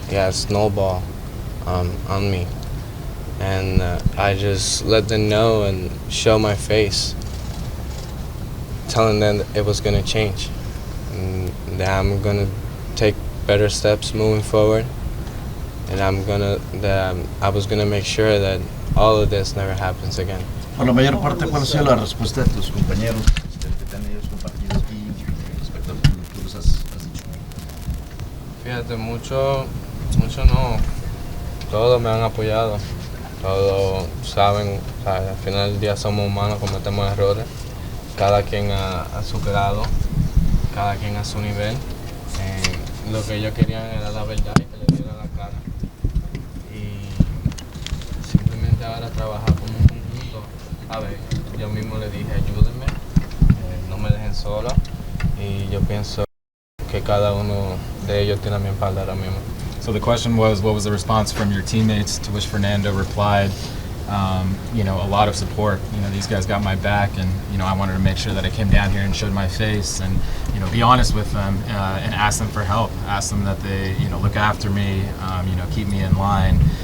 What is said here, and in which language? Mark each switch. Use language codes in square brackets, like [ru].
[en] It has snowball on me. And I just let them know and show my face, telling them that it was going to change. And that I'm going to take better steps moving forward. And I was going to make sure that all of this never happens again. [es] Por la mayor parte, ¿cuál ha sido la respuesta de tus compañeros que te han ellos compartido aquí respecto a lo que tú les has dicho? Fíjate, mucho no. Todos me han apoyado. Todos saben, al final del día somos humanos, cometemos errores. Cada quien a su grado, cada quien a su nivel. Lo que ellos querían era la verdad y que le diera la cara. Y simplemente ahora trabajar como un conjunto. A ver, yo mismo le dije, ayúdenme, no me dejen solo. Y yo pienso que cada uno de ellos tiene a mi espalda ahora mismo. [en] So the question was, what was the response from your teammates? To which Fernando replied, a lot of support. These guys got my back, and I wanted to make sure that I came down here and showed my face, and be honest with them, and ask them for help. Ask them that they look after me, keep me in line.